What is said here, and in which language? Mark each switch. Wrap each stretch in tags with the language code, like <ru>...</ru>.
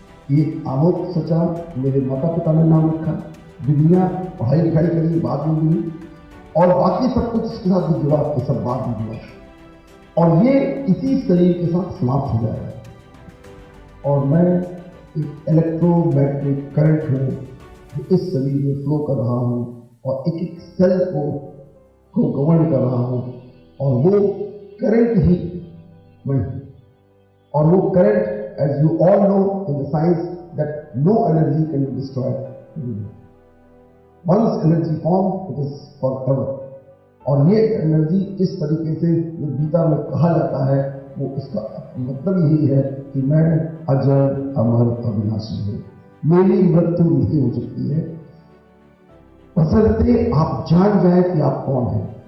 <hi>ये आमोद सचा मेरे माता पिता ने नाम रखा, दुनिया पढ़ाई लिखाई करी बाद में हुई, और बाकी सब कुछ इसके साथ भी जुड़ा, ये सब बाद में जुड़ा, और ये इसी शरीर के साथ समाप्त हो जाएगा। और मैं एक इलेक्ट्रोमैग्नेटिक करंट हूँ जो इस शरीर में फ्लो कर रहा हूँ और एक एक सेल को गवर्न कर रहा हूँ, और वो करंट ही मैं हूँ। और वो current,</hi> <en>as you all know in the science, that no energy can be destroyed. Once energy formed, it is forever.</en> <hi>और ये एनर्जी इस तरीके से जो गीता में कहा जाता है वो इसका मतलब यही है कि मैं अजर अमर अविनाशी हूँ, मेरी मृत्यु नहीं हो सकती है, बशर्ते आप जान जाए कि आप कौन हैं।</hi>